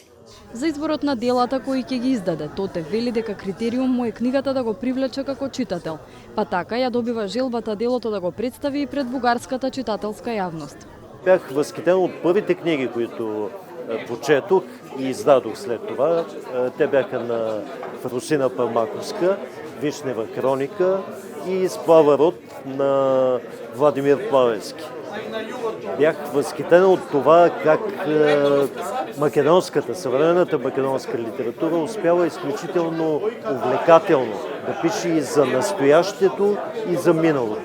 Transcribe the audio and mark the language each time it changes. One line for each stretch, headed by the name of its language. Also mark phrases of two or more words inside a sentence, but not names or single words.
Macedonian: За изборот на делата кои ќе ги издаде, Тотев вели дека критериум му е книгата да го привлече како читател, па така ја добива желбата делото да го представи и пред бугарската читателска јавност.
Bulgarian: Бях възхитен от първите книги, които прочетох и издадох след това. Те бяха на Фросина Пармаковска, Вишнева хроника и Сплава-род на Владимир Плавенски. Бях възхитен от това как съвременната македонска литература успява изключително увлекателно да пише и за настоящето, и за миналото.